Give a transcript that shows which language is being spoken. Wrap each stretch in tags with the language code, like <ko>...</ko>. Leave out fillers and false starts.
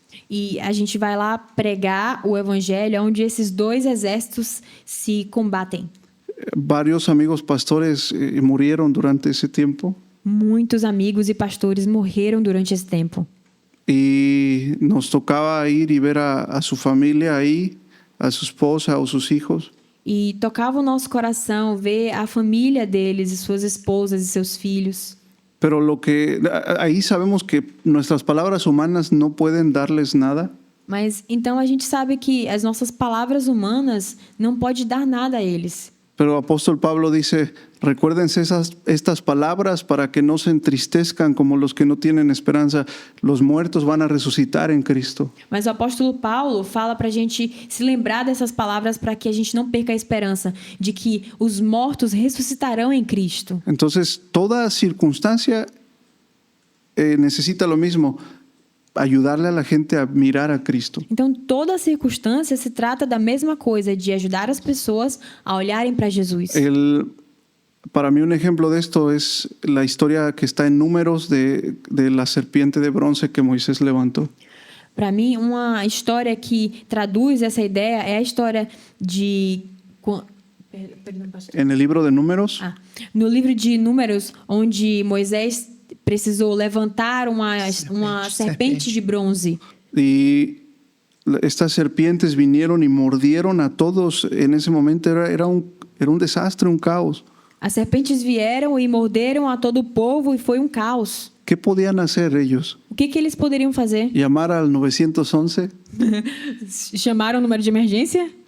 <pt>E a gente vai lá pregar o evangelho onde esses 2 exércitos se combatem.</pt> <es>Varios amigos pastores murieron durante ese tiempo.</es> <pt>Muitos amigos e pastores morreram durante esse tempo.</pt> <es>Y nos tocaba ir y ver a su familia ahí, a su esposa o sus hijos.</es> <pt>E tocava o nosso coração ver a família deles e suas esposas e seus filhos.</pt> <es>Pero ahí sabemos que nuestras palabras humanas no pueden darles nada.</es> <pt>Mas então a gente sabe que as nossas palavras humanas não pode dar nada a eles.</pt> <es>Pero apóstol Pablo dice, recuérdense estas palabras para que no se entristezcan como los que no tienen esperanza. Los muertos van a resucitar en Cristo.</es> <pt>Mas o apóstolo Paulo fala para a gente se lembrar dessas palavras para que a gente não perca a esperança de que os mortos ressuscitarão em Cristo.</pt> <es>Entonces, toda circunstancia necesita lo mismo, ayudarle a la gente a mirar a Cristo.</es> <pt>Então, toda circunstância se trata da mesma coisa, de ajudar as pessoas a olharem para Jesus.</pt> <es>Para mí un ejemplo de esto es la historia que está en Números de la serpiente de bronce que Moisés levantó.</es> <pt>Para mim, uma história que traduz essa ideia é a história de... Perdão, pastor.</pt> <es>En el libro de Números,</es> <pt>No livro de Números, onde Moisés precisou levantar uma serpente de bronze.</pt> <es>y estas serpientes vinieron y mordieron a todos. En ese momento era un desastre, un caos.</es> <pt>As serpentes vieram e morderam a todo o povo e foi um caos.</pt> <es>¿Qué podían hacer ellos?</es> <pt>O que eles poderiam fazer?</pt> <es>¿Llamar al 911?</es> <pt>Chamaram o número de emergência?</pt>